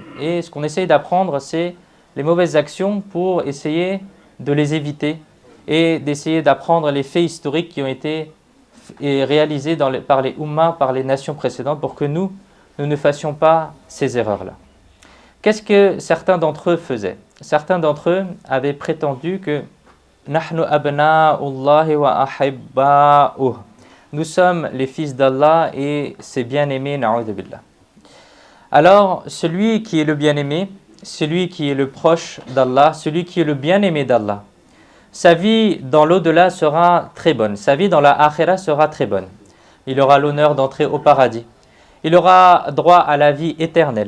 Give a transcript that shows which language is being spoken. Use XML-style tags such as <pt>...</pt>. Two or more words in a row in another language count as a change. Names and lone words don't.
<fr>Et ce qu'on essaye d'apprendre, c'est les mauvaises actions pour essayer de les éviter et d'essayer d'apprendre les faits historiques qui ont été réalisés par les ummas, par les nations précédentes, pour que nous ne fassions pas ces erreurs-là. Qu'est-ce que certains d'entre eux faisaient? Certains d'entre eux avaient prétendu que «</fr> <ar>نحن أبناء الله وأحباؤه</ar> <fr>» nous sommes les fils d'Allah et ses bien-aimés,</fr> <ar>نعوذ بالله.</ar> <fr>Alors, celui qui est le bien-aimé, celui qui est le proche d'Allah, celui qui est le bien-aimé d'Allah, sa vie dans l'au-delà sera très bonne, sa vie dans la akhira sera très bonne. Il aura l'honneur d'entrer au paradis. Il aura droit à la vie éternelle.</fr>